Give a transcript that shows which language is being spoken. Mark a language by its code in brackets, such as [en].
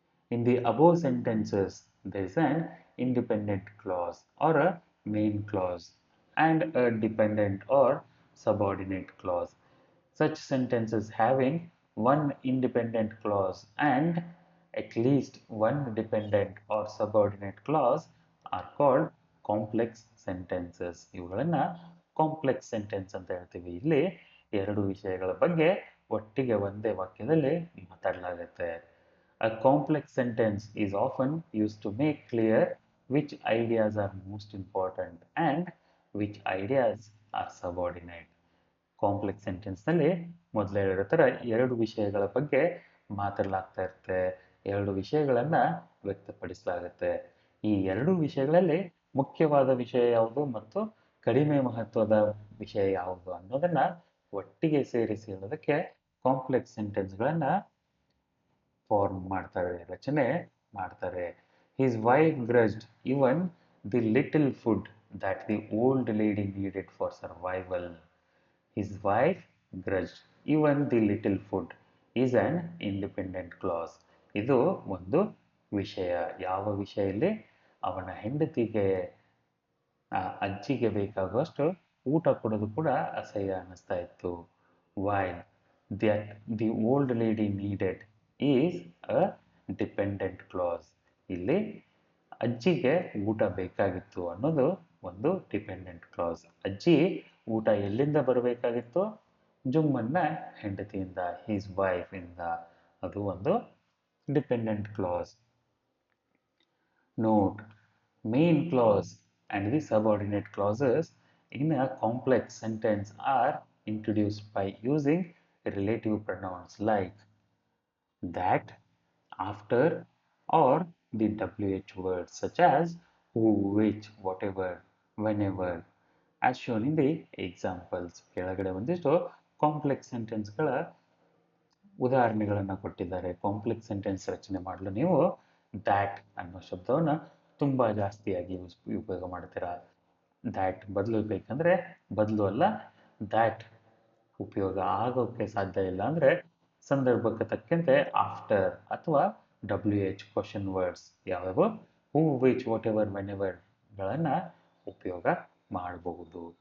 [en] In the above sentences, there is an independent clause or a main clause and a dependent or subordinate clause. Such sentences having one independent clause and at least one dependent or subordinate clause are called complex sentences. [kn] ಇವುಗಳನ್ನ complex sentence ಅಂತ ಹೇಳ್ತೀವಿ. ಇಲ್ಲಿ ಎರಡು ವಿಷಯಗಳ ಬಗ್ಗೆ ಒಟ್ಟಿಗೆ ಒಂದೇ ವಾಕ್ಯದಲ್ಲಿ ಮಾತಾಡಲಾಗುತ್ತೆ. [en] A complex sentence is often used to make clear which ideas are most important and which ideas are subordinate. [kn] Complex ಸೆಂಟೆನ್ಸ್ನಲ್ಲಿ ಮೊದಲೇ ಹೇಳಿರೋ ಥರ ಎರಡು ವಿಷಯಗಳ ಬಗ್ಗೆ ಮಾತಾಡಲಾಗ್ತಾ ಇರುತ್ತೆ, ಎರಡು ವಿಷಯಗಳನ್ನು ವ್ಯಕ್ತಪಡಿಸಲಾಗುತ್ತೆ. ಈ ಎರಡು ವಿಷಯಗಳಲ್ಲಿ ಮುಖ್ಯವಾದ ವಿಷಯ ಯಾವುದು ಮತ್ತು ಕಡಿಮೆ ಮಹತ್ವದ ವಿಷಯ ಯಾವುದು ಅನ್ನೋದನ್ನ ಒಟ್ಟಿಗೆ ಸೇರಿಸಿ ಹೇಳೋದಕ್ಕೆ ಕಾಂಪ್ಲೆಕ್ಸ್ ಸೆಂಟೆನ್ಸ್ಗಳನ್ನು ಫಾರ್ಮ್ ಮಾಡ್ತಾರೆ, ರಚನೆ ಮಾಡ್ತಾರೆ. [en] His wife grudged even the little food that the old lady needed for survival. His wife grudged even the little food is an independent clause. [kn] ಇದು ಒಂದು ವಿಷಯ. ಯಾವ ವಿಷಯ ಇಲ್ಲಿ? ಅವನ ಹೆಂಡತಿಗೆ ಅಜ್ಜಿಗೆ ಬೇಕಾಗುವಷ್ಟು ಊಟ ಕೊಡೋದು ಕೂಡ ಅಸಹ್ಯ ಅನ್ನಿಸ್ತಾ ಇತ್ತು. [en] While that the old lady needed is a dependent clause. [kn] ಇಲ್ಲಿ ಅಜ್ಜಿಗೆ ಊಟ ಬೇಕಾಗಿತ್ತು ಅನ್ನೋದು ಒಂದು ಡಿಪೆಂಡೆಂಟ್ ಕ್ಲಾಸ್. ಅಜ್ಜಿ ಊಟ ಎಲ್ಲಿಂದ ಬರಬೇಕಾಗಿತ್ತು? ಜುಮ್ಮನ್ನ ಹೆಂಡತಿಯಿಂದ, [en] his wife [kn] ಇಂದ. ಅದು ಒಂದು dependent class. [en] Note, main clause and the subordinate clauses in a complex sentence are introduced by using relative pronouns like that, after, or the WH words such as who, which, whatever, whenever, as shown in the examples. [kn] ಕೆಳಗಡೆ ಒಂದಿಷ್ಟು complex ಸೆಂಟೆನ್ಸ್ಗಳ ಉದಾಹರಣೆಗಳನ್ನು ಕೊಟ್ಟಿದ್ದಾರೆ. Complex sentence ರಚನೆ ಮಾಡಲು ನೀವು that ಅನ್ನೋ ಶಬ್ದವನ್ನು ತುಂಬ ಜಾಸ್ತಿಯಾಗಿ ಉಪಯೋಗ ಮಾಡ್ತೀರಾ. ದ್ಯಾಟ್ ಬದಲು ಬೇಕಂದ್ರೆ ಬದಲು ಅಲ್ಲ, ದ್ಯಾಟ್ ಉಪಯೋಗ ಆಗೋಕ್ಕೆ ಸಾಧ್ಯ ಇಲ್ಲ ಅಂದರೆ ಸಂದರ್ಭಕ್ಕೆ ತಕ್ಕಂತೆ ಆಫ್ಟರ್ ಅಥವಾ WH ಕ್ವಶನ್ ವರ್ಡ್ಸ್ ಯಾವ್ಯಾವ ಹೂ, ವಿಚ್, ವಾಟ್ ಎವರ್, ವೆನ್ ಎವರ್ಗಳನ್ನು ಉಪಯೋಗ ಮಾಡಬಹುದು.